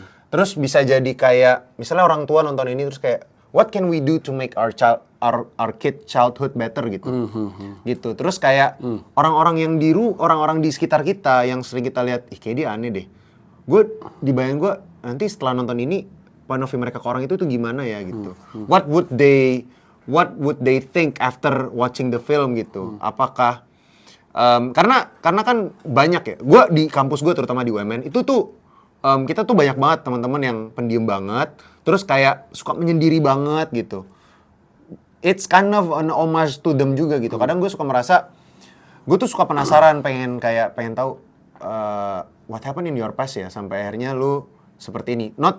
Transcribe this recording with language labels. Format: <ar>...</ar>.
<id>Terus bisa jadi kayak misalnya orang tua nonton ini terus kayak</id> <en>what can we do to make our kid childhood better</en> <id>gitu. Gitu. Terus kayak orang-orang di sekitar kita yang sering kita lihat, kayak dia aneh deh. Gue dibayangin gue nanti setelah nonton ini</id> <en>point of view</en> <id>mereka ke orang itu tuh gimana ya gitu.</id> <en>What would they think after watching the film</en> <id>gitu. Apakah karena kan banyak ya. Gue di kampus gue terutama di UMN itu tuh kita tuh banyak banget teman-teman yang pendiam banget, terus kayak suka menyendiri banget gitu.</id> <en>It's kind of an homage to them</en> <id>juga gitu. Kadang gue suka merasa, gue tuh suka penasaran, pengen tahu</id> <en>what happened in your past</en> <id>ya sampai akhirnya lu seperti ini.</id>